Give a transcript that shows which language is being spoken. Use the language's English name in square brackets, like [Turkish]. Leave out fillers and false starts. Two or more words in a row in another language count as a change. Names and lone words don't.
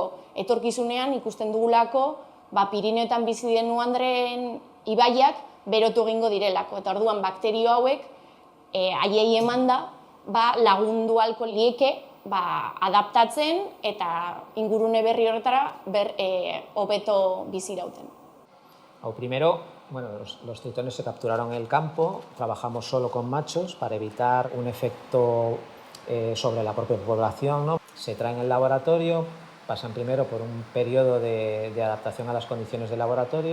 [Basque] Etorkizunean ikusten dugulako Pirineoetan bizi den uandreen ibaiak berotu egingo direlako, eta orduan bakterio hauek haiei emanda lagundu ahalko lieke adaptatzen eta ingurune berri horretara hobeto bizi irauten. [Spanish] Primero, los tritones se capturaron en el campo, trabajamos solo con machos para evitar un efecto sobre la propia población, ¿no? Se traen al laboratorio, pasan primero por un periodo de adaptación a las condiciones del laboratorio.